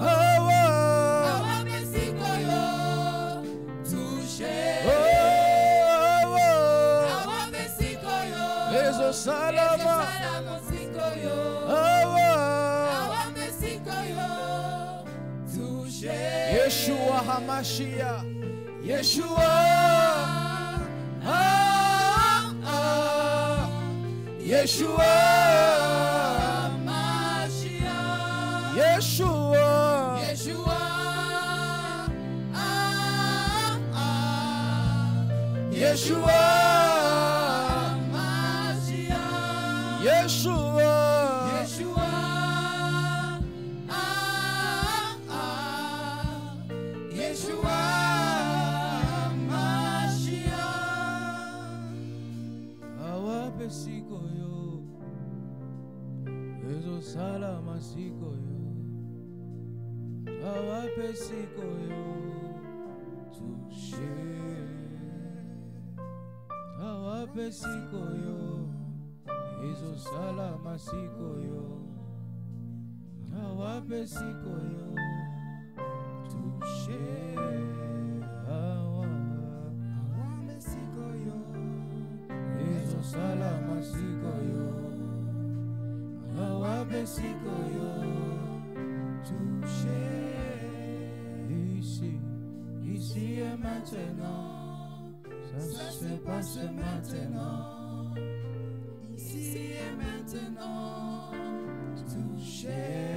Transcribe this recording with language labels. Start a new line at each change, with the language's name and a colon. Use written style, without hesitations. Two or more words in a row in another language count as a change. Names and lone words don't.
Lingala: Awa. Awape sikoyo, touché. Awa. Awape sikoyo, ezo salama sikoyo. Awa. Awape sikoyo, touché. Yeshua Hamashiach. Yeshua, Yeshua, Mashiach. Yeshua, Yeshua, Yeshua, Mashiach. Yeshua, Yeshua, Yeshua. Sikoyo, ezo salama sikoyo, awape sikoyo, touché, awape sikoyo, ezo salama sikoyo, awape sikoyo, touché, awape sikoyo. Salama sikoyo, awape sikoyo, touché.
French: Ici et maintenant, ça se passe maintenant. Ici et maintenant, touché.